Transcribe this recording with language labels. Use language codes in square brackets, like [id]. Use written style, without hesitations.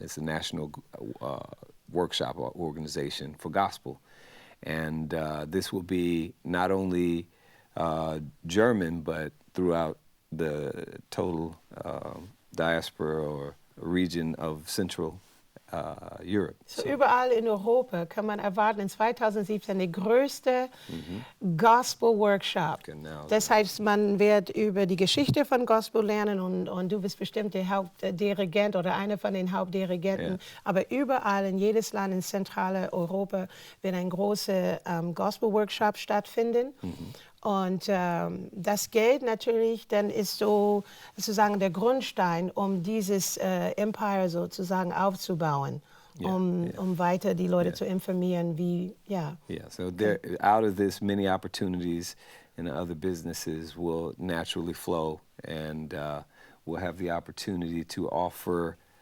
[en] It's a national workshop organization for gospel. And this will be not only German, but throughout the total diaspora or region of Central Europe. [de] So überall in Europa kann man erwarten in 2017 der größte Gospel-Workshop. Genau. Das heißt, man wird über die Geschichte von Gospel lernen und du bist bestimmt der Hauptdirigent oder einer von den Hauptdirigenten. Aber überall in jedes Land in Zentraleuropa wird ein großer Gospel-Workshop stattfinden. Und das Geld natürlich dann ist sozusagen der Grundstein, um dieses Empire sozusagen aufzubauen, um weiter die Leute zu informieren, wie, [en] so there, out of this, many opportunities in other businesses will naturally flow, and we'll have the opportunity to offer